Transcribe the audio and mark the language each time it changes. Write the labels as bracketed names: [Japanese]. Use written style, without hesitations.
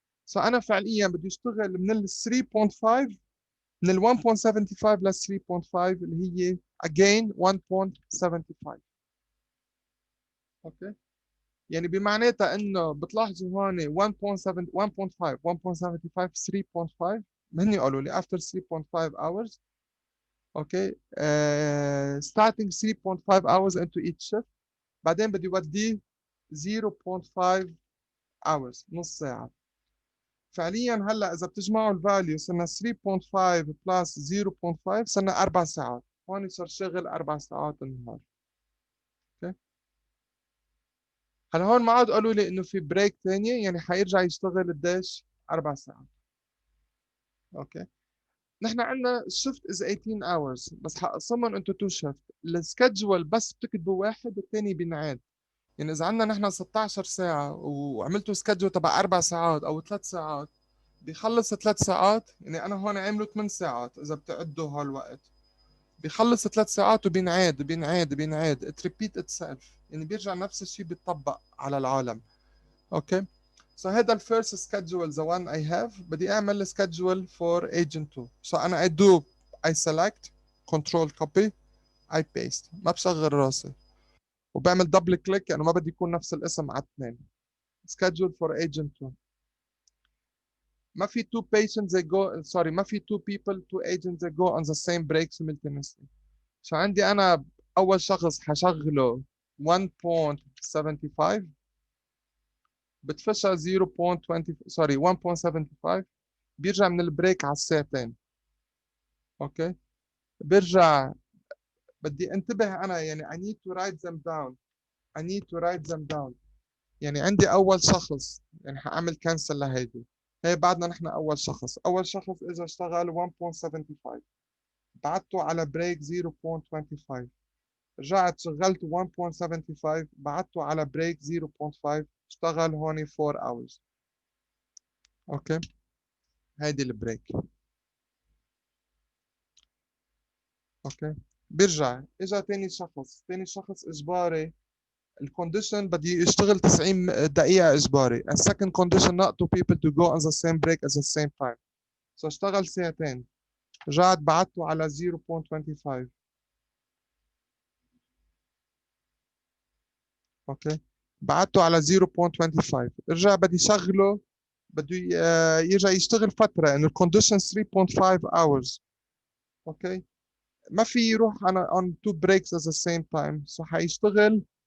[Arabic] سو انا فعليا بدي اشتغل من ال 3.5 من ال 1.75 ل 3.5 اللي هي [English] again [Arabic] 1.75. اوكي يعني بمعناتها انه بتلاحظوا هون 1.7 1.5 1.75 3.5 هن قالوا لي [English] after 3.5 hours. [Arabic] اوكي [English] starting 3.5 hours into each shift [Arabic] بعدين بدي وديه 0.5 [English] hours [Arabic] نص ساعة. فعليا هلا إذا بتجمعوا الفاليو صرنا 3.5 بلس 0.5 صرنا 4 ساعات. هون صار شغل 4 ساعات النهار. اوكي هلا هون ما عاد قالوا لي إنه في بريك ثانية يعني حيرجع يشتغل قديش؟ 4 ساعات. اوكي نحن عندنا الشفت [English] is 18 hours [Arabic] بس حقسمهم انتو 2 شفت. السكجول بس بتكتبوا واحد والثاني بينعاد. يعني إذا عندنا نحن 16 ساعة وعملتوا سكجول تبع 4 ساعات أو 3 ساعات بيخلص 3 ساعات يعني أنا هون عامله 8 ساعات إذا بتعدوا هالوقت بيخلص 3 ساعات وبينعاد بينعاد بينعاد [English] it repeat itself [Arabic] يعني بيرجع نفس الشيء بيتطبق على العالم. أوكي [English] so [Arabic] هذا الفيرست سكجول [English] the one I have [Arabic] بدي أعمل سكجول [English] for agent 2. so [Arabic] أنا [English] I select control copy I paste [Arabic] ما بشغل راسي وبعمل دبل كليك يعني ما بدي يكون نفس الاسم على اثنين. [English] schedule for agent 2 [Arabic] ما في [English] two patients they go sorry [Arabic] ما في [English] two people two agents they go on the same break simultaneously. so [Arabic] عندي أنا أول شخص حشغله 1.75 بتفشى 0.20 [English] sorry [Arabic] 1.75 بيرجع من البريك على الساعتين. اوكي بيرجع بدي انتبه أنا يعني [English] I need to write them down I need to write them down. [Arabic] يعني عندي أول شخص يعني حأعمل كانسل لهيدي هي بعدنا نحن أول شخص إذا اشتغل 1.75 بعته على بريك 0.25 رجعت شغلت 1.75 بعته على بريك 0.5 اشتغل هون [English] 4 hours. [Arabic] اوكي هيدي البريك. اوكي بيرجع اجا تاني شخص اجباري الكونديشن بدي يشتغل 90 دقيقة إجباري. [English] A second condition not two people to go on the same break at the same time. So [Arabic] اشتغل ساعتين. رجعت بعته على 0.25. اوكي بعته على 0.25 رجع بدي شغله بده يرجع يشتغل فترة إنه الكونديشن [English] 3.5 hours. [Arabic] اوكي ما في يروح أنا [English] on two breaks at the same time. So [Arabic] حيشتغل